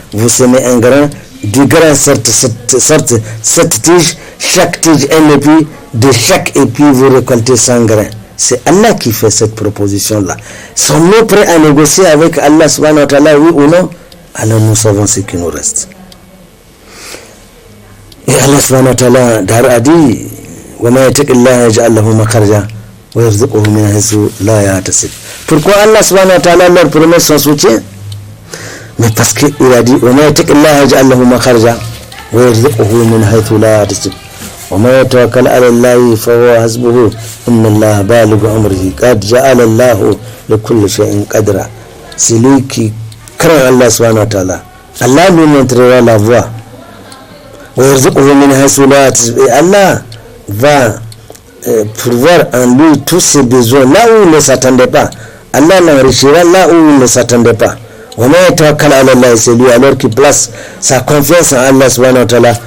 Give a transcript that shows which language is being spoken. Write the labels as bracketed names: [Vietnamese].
[French] Vous semez un grain, du grain sortent 7 tiges, chaque tige un épi, de chaque épi vous récoltez 100 grains. C'est Allah qui fait cette proposition-là. Sommes-nous prêts à négocier avec Allah subhanahu wa ta'ala, oui ou non? Alors nous savons ce qui nous reste. Et Allah subhanahu wa ta'ala a dit [Arabic] وَمَا يَتَقِ اللَّهَ يَجْعَلْ لَهُ مَخْرَجًا وَيَرْزُقْهُ مِنْ حَيْثُ لَا يَحْتَسِبُ. [French] Pourquoi Allah subhanahu wa ta'ala leur promet son soutien? Mais parce qu'il a dit [Arabic] وَمَا يَتَقِ اللَّهَ يَجْعَلْ لَهُ مَخْرَجًا وَيَرْزُقْهُ مِنْ حَيْثُ لَا يَحْتَسِبُ وَمَا يَتَوَكَّلْ عَلَى اللَّهِ فَهُوَ حَسْبُهُ إِنَّ اللَّهَ بَالِغُ أَمْرِهِ قَدْ جَعَلَ اللَّهُ لِكُلِّ شَيْءٍ قَدْرًا. [French] C'est lui qui craint Allah subhanahu wa ta'ala. Allah lui montrera la voie. [Arabic] وَيَرْزُقْهُ مِنْ حَيْثُ لَا يَحْتَسِبُ. [French] Et Allah va pourvoir en lui tous ses besoins là où il ne s'attendait pas. Allah l'enrichira là où il ne s'attendait pas. [Arabic] وَمَا يَتَوَكَّلْ عَلَى اللَّهِ, [French] c'est lui alors qui place sa confiance en Allah subhanahu wa ta'ala.